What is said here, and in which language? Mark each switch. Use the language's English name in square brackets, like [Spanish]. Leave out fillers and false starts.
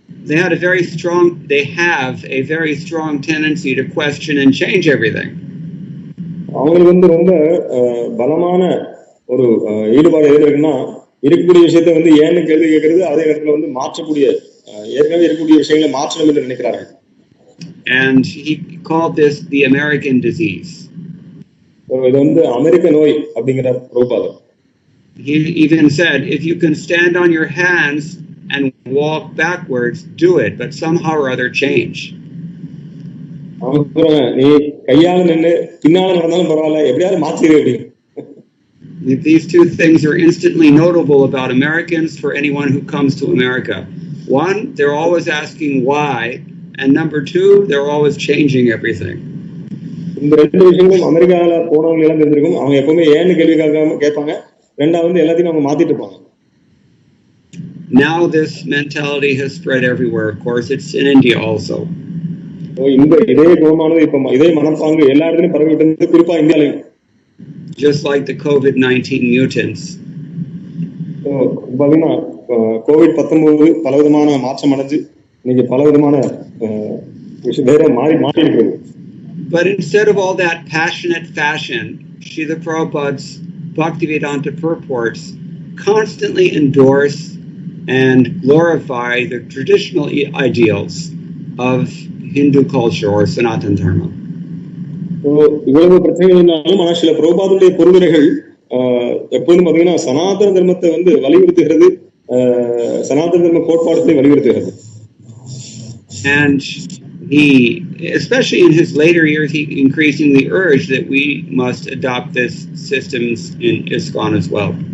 [English] They have a very strong tendency to question and change everything. [Tamil] அவங்களுக்கு ரொம்ப பலமான ஒரு ஈடுபாடு எதுல இருக்குன்னா இருக்கக்கூடிய விஷயத்தை ஏன்னு கேள்வி கேட்கறது, அதே இடத்துல மாற்றக்கூடிய ஏற்கனவே இருக்கக்கூடிய விஷயங்களை மாற்றணும் என்று நினைக்கிறார்கள். [English] And he called this the American disease. [Tamil] இது அமெரிக்க நோய் அப்படிங்கிற பிரபுபாதர். [English] He even said, if you can stand on your hands and walk backwards, do it, but somehow or other change. [Tamil] நீ கையால நின்னு பின்னால நடந்தாலும் பரவாயில்ல, எப்படியாவது மாத்திரு அப்படி. [English] These two things are instantly notable about Americans for anyone who comes to America. One, they're always asking why, and number two, they're always changing everything. [Tamil] இந்த ரெண்டு விஷயங்களும் அமெரிக்கால போனவங்க எல்லாம் தெரிஞ்சிருக்கும். அவங்க எப்பவுமே ஏன்னு கேள்வி கேட்பாங்க, ரெண்டாவது எல்லாத்தையும் அவங்க மாத்திட்டு இருப்பாங்க. [English] Now this mentality has spread everywhere. Of course, it's in India also. [Tamil] இந்த இதே குணமானது இப்ப இதே மனப்பாங்கு எல்லா இடத்துலயும் பரவிட்டு குறிப்பா இந்தியாலையும். [English] Just like the COVID-19 mutants. [Tamil] பாத்தீங்கன்னா COVID-19 பலவிதமான மாற்றம் அடைஞ்சு இன்னைக்கு பலவிதமான விஷயம் மாறி இருக்கிறது. [English] But instead of all that passionate fashion, Srila Prabhupada's Bhaktivedanta purports constantly endorse and glorify the traditional ideals of Hindu culture or Sanatana Dharma. [Tamil] இவ்வளவு பிரச்சனைகள் இருந்தாலும் ஆனால் சில பிரபுபாதருடைய பொருளுரைகள் எப்போதும் பார்த்தீங்கன்னா சனாதன தர்மத்தை வலியுறுத்துகிறது, சனாதன தர்ம கோட்பாடுகளை வலியுறுத்துகிறது. [English] And he, especially in his later years, he increasingly urged that we must adopt this systems in ISKCON as well.